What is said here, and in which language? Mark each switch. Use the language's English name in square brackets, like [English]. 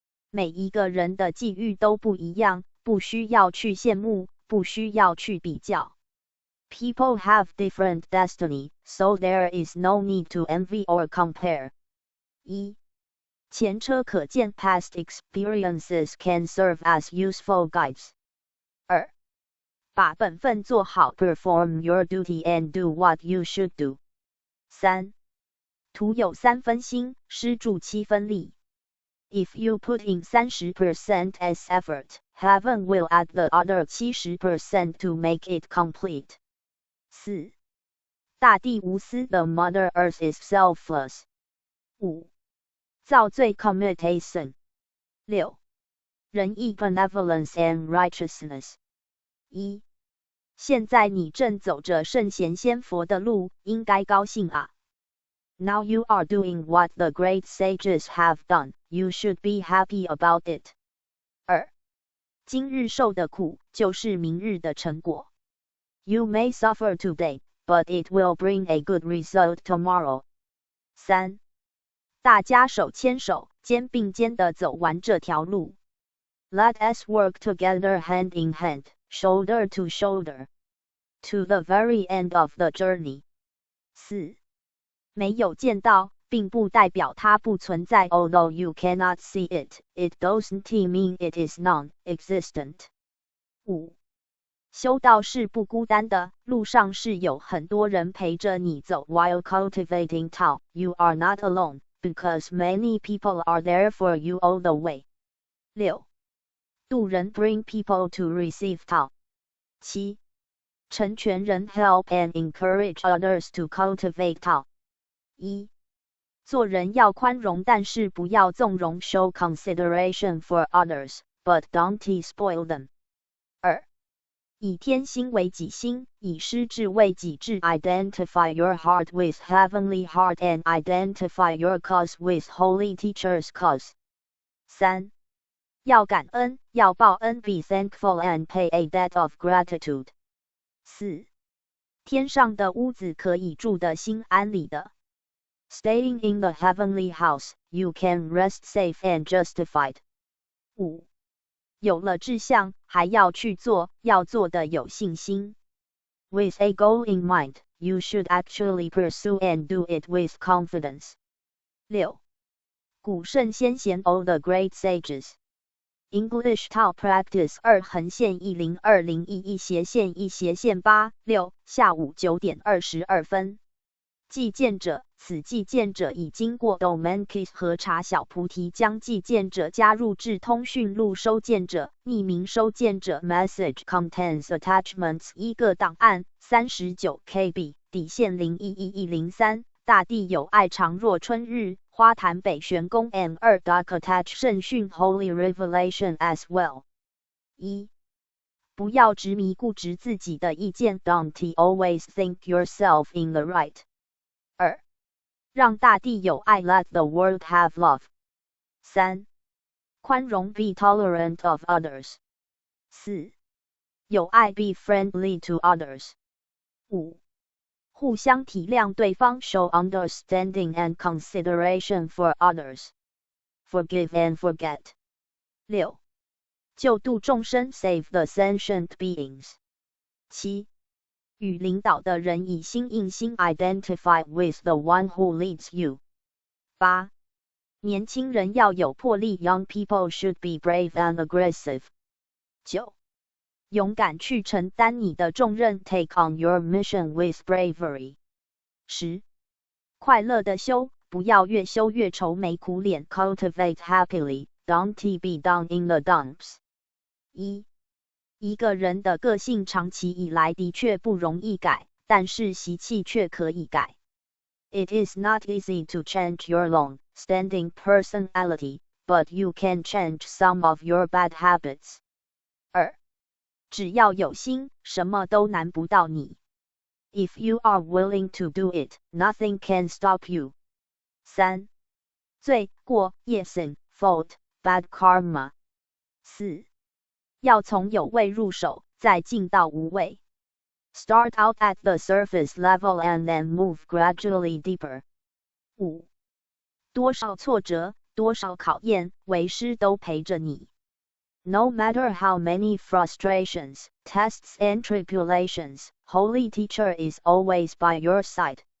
[Chinese] 每一个人的际遇都不一样，不需要去羡慕，不需要去比较。 [English] People have different destiny, so there is no need to envy or compare. [Chinese] 1. 前车可鉴 [English] Past experiences can serve as useful guides. [Chinese] 2. 把本分做好 [English] Perform your duty and do what you should do. [Chinese] 3. 徒有3分心，施助7分力。 [English] If you put in 30% as effort, heaven will add the other 70% to make it complete. [Chinese] 4. 大地无私 [English] The Mother Earth is selfless. [Chinese] 5. 造罪 [English] Commutation. [Chinese] 6. 仁义 [English] Benevolence and righteousness. [Chinese] 1. 现在你正走着圣贤仙佛的路，应该高兴啊。 [English] Now you are doing what the great sages have done. You should be happy about it. [Chinese] 2. 今日受的苦，就是明日的成果。 [English] You may suffer today, but it will bring a good result tomorrow. [Chinese] 3. 大家手牵手，肩并肩地走完这条路。 [English] Let us work together hand in hand, shoulder to shoulder, to the very end of the journey. [Chinese] 4. 没有见到，并不代表它不存在。 [English] Although you cannot see it, it doesn't mean it is non-existent. [Chinese] 5. 修道是不孤单的，路上是有很多人陪着你走。 [English] While cultivating Tao, you are not alone, because many people are there for you all the way. [Chinese] 6. 渡人 [English] bring people to receive Tao. [Chinese] 7. 成全人 [English] help and encourage others to cultivate Tao. [Chinese] 1. 做人要宽容，但是不要纵容。 [English] Show consideration for others, but don't spoil them. [Chinese] 2. 以天心为己心，以师智为己智。 [English] Identify your heart with heavenly heart and identify your cause with holy teacher's cause. [Chinese] 3. 要感恩，要报恩。 [English] Be thankful and pay a debt of gratitude. [Chinese] 4. 天上的屋子可以住得心安理的。 [English] Staying in the heavenly house, you can rest safe and justified. [Chinese] 5. 有了志向，还要去做，要做的有信心。 [English] With a goal in mind, you should actually pursue and do it with confidence. [Chinese] 6. 古圣先贤 [English] All the great sages. English Tao Practice [Chinese] 2横线102011斜线1斜线8 6下午9点22分。寄件者，此寄件者已经过 [English] Domain-Key [Chinese] 核查小菩提将寄件者加入至通讯录。收件者，匿名收件者。 [English] Message contains attachments [Chinese] 一个档案39 KB 底线011103。大地有爱常若春日，花坛北玄宫 M2 [English] attach 圣训 Holy Revelation as well. [Chinese] 1. 不要执迷固执自己的意见。 [English] Don't always think yourself in the right. [Chinese] 2. 让大地有爱 [English] Let the world have love. [Chinese] 3. 宽容 [English] Be tolerant of others. [Chinese] 4. 有爱 [English] Be friendly to others. [Chinese] 5. 互相体谅对方 [English] Show understanding and consideration for others. Forgive and forget. [Chinese] 6. 救度众生 [English] Save the sentient beings. [Chinese] 7. 与领导的人以心印心 [English] Identify with the one who leads you. [Chinese] 8. 年轻人要有魄力 [English] Young people should be brave and aggressive. [Chinese] 9. 勇敢去承担你的重任 [English] Take on your mission with bravery. [Chinese] 10. 快乐的修，不要越修越愁眉苦脸 [English] Cultivate happily, don't be down in the dumps. [Chinese] 1. 一个人的个性长期以来的确不容易改，但是习气却可以改。 [English] It is not easy to change your long-standing personality, but you can change some of your bad habits. [Chinese] 2. 只要有心，什么都难不到你。 [English] If you are willing to do it, nothing can stop you. [Chinese] 3. 罪过 [English] sin, fault, bad karma. [Chinese] 4. 要从有为入手，再进到无为。 [English] Start out at the surface level and then move gradually deeper. [Chinese] 5. 多少挫折，多少考验，为师都陪着你。 [English] No matter how many frustrations, tests and tribulations, Holy Teacher is always by your side.